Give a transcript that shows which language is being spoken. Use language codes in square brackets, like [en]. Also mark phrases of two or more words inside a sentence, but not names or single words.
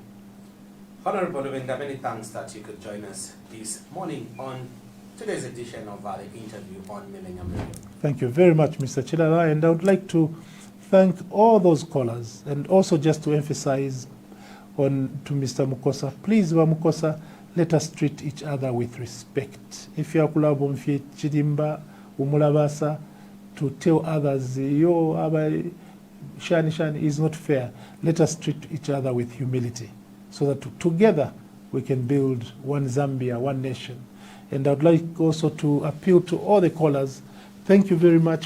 [en] Honorable Lubinda, many thanks that you could join us this morning on today's edition of the interview on Millennium. Thank you very much, Mr. Chilala, and I would like to thank all those callers, and also just to emphasize to Mr. Mukosa. Please, Mukosa, let us treat each other with respect. If you are [bem] kulabomfie chirimba umulabasa, [en] to tell others [bem] yo shani [en] is not fair. Let us treat each other with humility, so that together we can build one Zambia, one nation. And I'd like also to appeal to all the callers. Thank you very much.